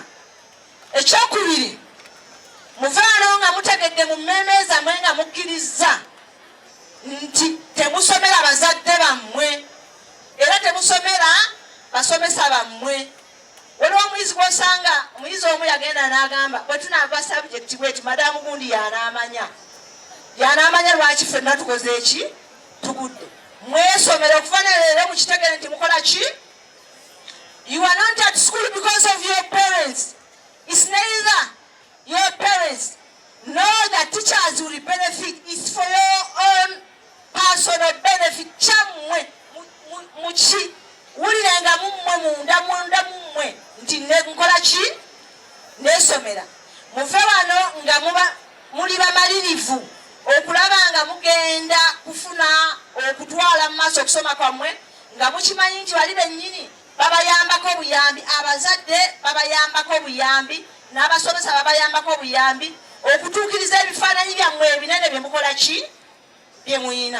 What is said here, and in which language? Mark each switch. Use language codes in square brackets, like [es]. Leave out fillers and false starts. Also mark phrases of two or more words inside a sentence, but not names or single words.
[lg] Ekyokubiri muvaano nga mutegedde mu mmeeme zammwe nga mukkiriza nti temusomera bazadde bammwe era temusomera basomesa bammwe. Waliwo omuyizi gw'osanga omuyizi omu yagenda n'agamba bwe tunaava sabjekiti bweti madamu gundi y'anaamanya lwaki ffenna tukoze eki tugudde mwesomere okuva ne leero mukitegere nti mukola ki. [en] You are not at school because of your parents. It's neither your parents nor the teachers will benefit. It's for your own personal benefit. [lg] Chamwe muchi ulirenga mumwe munda mumwe nti nkola ki nesomera muve wano nga muli bamalirivu okulaba nga mugenda kufuna okutwala mu maaso okusoma kwammwe nga mukimanyi nti bali bennyini babayambako obuyambi abazadde babayambako obuyambi n'abasomesa babayambako obuyambi okutuukiriza ebifaananyi byammwe ebinene bye mukola ki bye muyina.